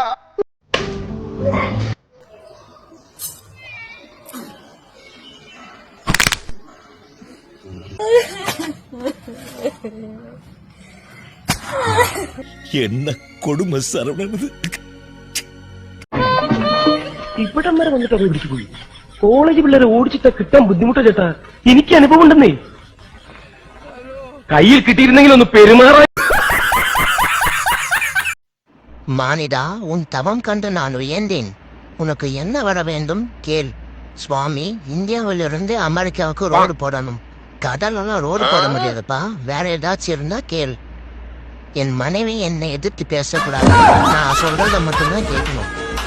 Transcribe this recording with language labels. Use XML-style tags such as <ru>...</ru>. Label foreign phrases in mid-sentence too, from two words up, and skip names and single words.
<ta>என்ன கொடுமை சரவணது.</ta> <ml>ഇവിടം വരെ വന്നിട്ട് അത് പിടിച്ചു പോയി. കോളേജ് പിള്ളേരെ ഓടിച്ചിട്ട് കിട്ടാൻ ബുദ്ധിമുട്ടാ ചേട്ടാ. എനിക്ക് അനുഭവം ഉണ്ടെന്നേ. കയ്യിൽ കിട്ടിയിരുന്നെങ്കിൽ ഒന്ന് പെരുമാറാൻ.</ml> <ta>மானிடா, உன் தவம் கண்டு நான் உயர்ந்தேன். உனக்கு என்ன வர வேண்டும் கேள். சுவாமி, இந்தியாவிலிருந்து அமெரிக்காவுக்கு ரோடு போடணும். கடலெல்லாம் ரோடு போட முடியாதுப்பா. வேற ஏதாச்சும் இருந்தா கேள். என் மனைவி என்னை எதிர்த்து பேசக்கூடாது. நான் சொல்றத மட்டும்தான் கேட்கணும்.</ta>